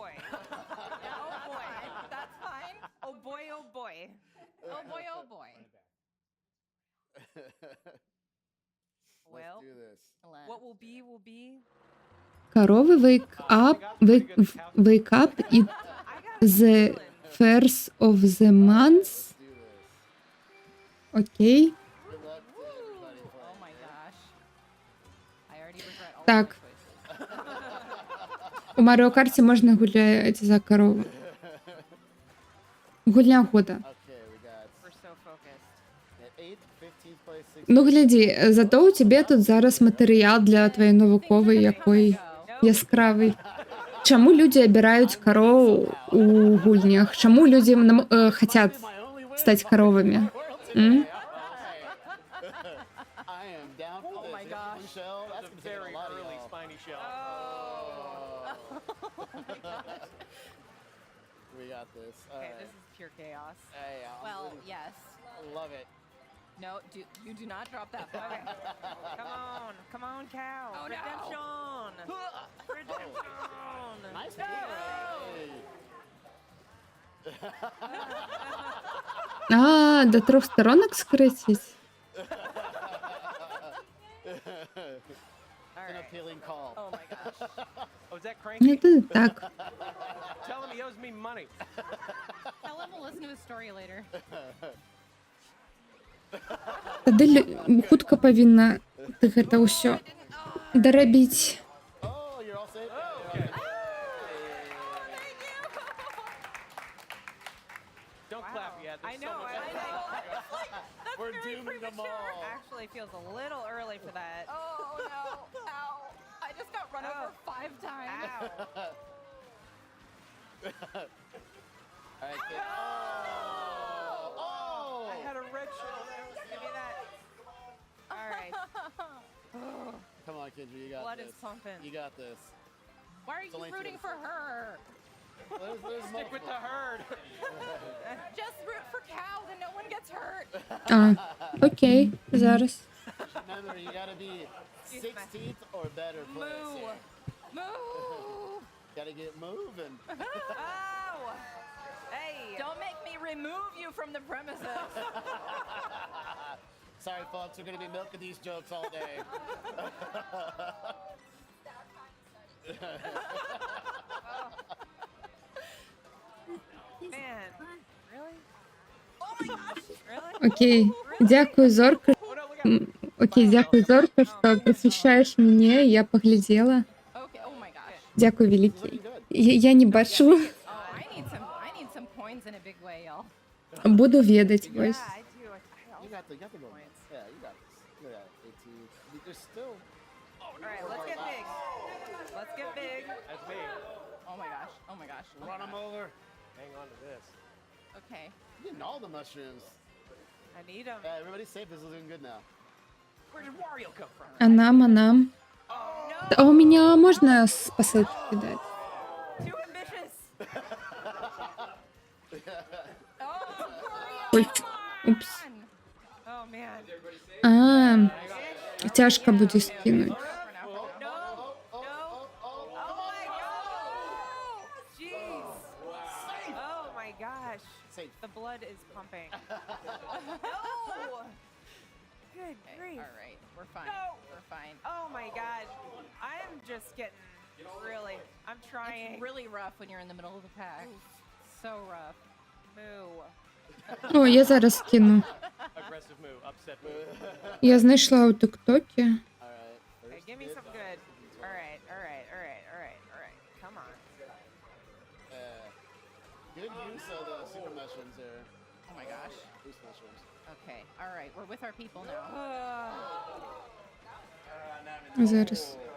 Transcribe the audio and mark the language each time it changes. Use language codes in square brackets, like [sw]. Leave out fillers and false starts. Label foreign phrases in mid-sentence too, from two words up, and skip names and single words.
[en] Коровы wake up in the first of the month. [be] Окей. Так. У Mario Kart можна гуляць за корову. Гульня года. Ну, глядзі, зато у цябе тут зараз матэрыял для твоей навуковай якой яскравай. Чаму людзі абіраюць кароў у гульнях? Чаму людзі хацяць стать коровами. М? [en] I am down for this. my Hit the gosh. blue shell. That's gonna take Very a lot of early y'all. spiny shell. We got this. All Okay, right. this is pure chaos. Hey, I'm Well, really- yes. I love it. No, you do not drop that. Okay. Come on, cow. Oh, no. Redemption. Redemption. Nice No. play. [ru] А, до 3 сторонок скрестить? [en] An appealing call. Oh my gosh. Oh, is that cranky? [ru] Это так. [en] Tell him he owes me money. Tell him we'll listen to his story later. [be] Тады хутка павінна ты гэта ўсё дарабіць. [en] Oh, you're all safe. Don't clap yet. I There's know. so much I know. That's We're very dooming them premature. all. Actually, feels a little early for that. Oh no! Ow! I just got run over 5 times. Ow. All right, kid. Oh! I had a red shell. Give me that. All right. Come on, Kendra, you got Blood this. is pumping. You got this. Why are It's you only rooting 2 for her? There's Stick with the herd. Just root for Cow, then no one gets hurt. [be] А, окей, зараз. [en] Remember, you gotta be 16th or better place. Moo. here. Moo. Gotta get moving. Oh. Hey. Don't make me remove you from the premises. Sorry, folks, we're gonna be milking these jokes all day. Man. Really? Oh my gosh. Really? [be] Окей, дзякую, Зорка. Окей, дзякую, Зорка, што прасвяшчаеш мяне, я паглядзела. [en] Okay. Oh my gosh. [be] Дзякуй вялікі. Я не бачыла. [en] Oh, I need some coins in a big way, y'all. [be] Буду ведаць, вось. [en] Yeah, I do. You got the points. Yeah, you got this. Look at that, 18. There's still. All right, let's get big. Let's get big. That's me. Oh my gosh. Oh my gosh. Oh my Run them gosh. over. Hang on to this. Okay. You're getting all the mushrooms. I need them. Yeah, everybody's safe. This is doing good now. Where did Wario come from? [be] А нам. [ru] А у меня можно с посылки кидать? [en] Too ambitious. [ru] Ой, упс. [en] Oh man. [uk] А, тяжко буде скинуть. [en] No. No. Oh my god. Jeez. Oh my gosh. Safe. The blood is pumping. No. Good Okay, grief. all right. We're fine. No. We're fine. Oh my god. I am just getting really. I'm trying. It's really rough when you're in the middle of the pack. So rough. Moo. [be] О, я зараз скину. [en] Aggressive move, upset move. [uk] Я знайшла у ТикТокі. [en] All right. Okay, give me some good. All right. Come on. Good use of the super mushrooms there. Oh my gosh. Boost mushrooms. Okay. All right. We're with our people now. [be] Зараз.